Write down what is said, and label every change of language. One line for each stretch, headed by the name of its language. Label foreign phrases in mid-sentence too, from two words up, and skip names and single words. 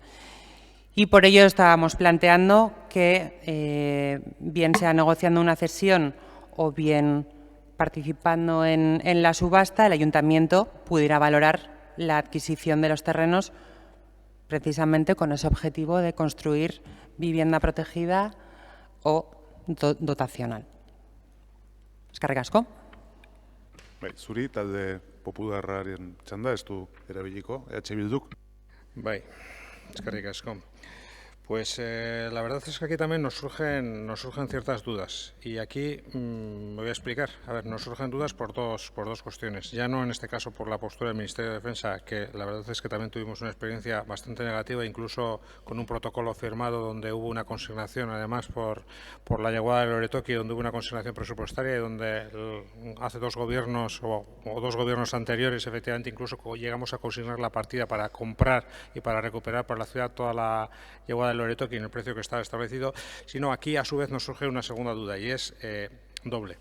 Spanish: Y por ello estábamos planteando que, bien sea negociando una cesión o bien participando en la subasta, el ayuntamiento pudiera valorar la adquisición de los terrenos precisamente con ese objetivo de construir vivienda protegida o dotacional.
Basque: Eskerrik asko. Zuri, talde popularraren txanda, ez du erabiliko, Bilduk. Bai, eskerrik asko.
Spanish: Pues la verdad es que aquí también nos surgen ciertas dudas y aquí me voy a explicar. A ver, nos surgen dudas por dos cuestiones. Ya no en este caso por la postura del Ministerio de Defensa, que la verdad es que también tuvimos una experiencia bastante negativa, incluso con un protocolo firmado donde hubo una consignación, además por la llegada del Oretoki, donde hubo una consignación presupuestaria y donde hace 2 gobiernos o 2 gobiernos anteriores, efectivamente, incluso llegamos a consignar la partida para comprar y para recuperar para la ciudad toda la llegada del Oretoki en el precio que estaba establecido, sino aquí a su vez nos surge una segunda duda y es doble.